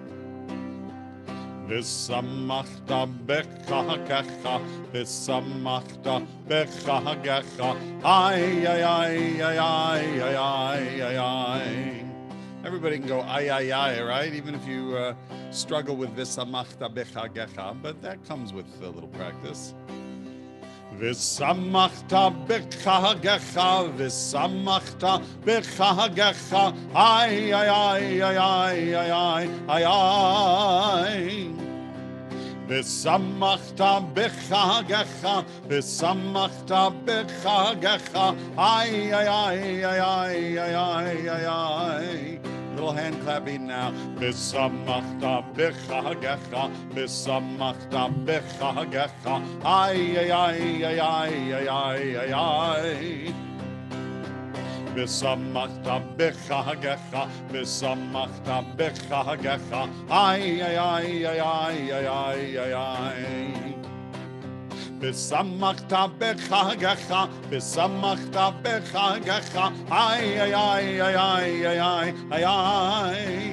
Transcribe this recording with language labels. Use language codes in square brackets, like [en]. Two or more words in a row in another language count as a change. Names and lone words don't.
[he] ושמחת בחגך ושמחת בחגך, ay, ay, ay, ay, ay, ay, ay, ay, ay. [en] Everybody can go ay, right? Even if you struggle with [he] ושמחת בחגך, [en] but that comes with a little practice. [he] ושמחת בחגך ושמחת בחגך, ay, ay, ay, ay, ay, ay, ay, ay. ושמחת בחגך ושמחת בחגך, ay, ay, ay, ay, ay, ay, ay, ay, ay. [en] Little hand clapping now. [he] ושמחת בחגך ושמחת בחגך, ay, ay, ay, ay, ay, ay, ay, ay, ay. ושמחת בחגך ושמחת בחגך, ay, ay, ay, ay, ay, ay, ay, ay, ay. ושמחת בחגך ושמחת בחגך, ay, ay, ay, ay, ay, ay, ay, ay.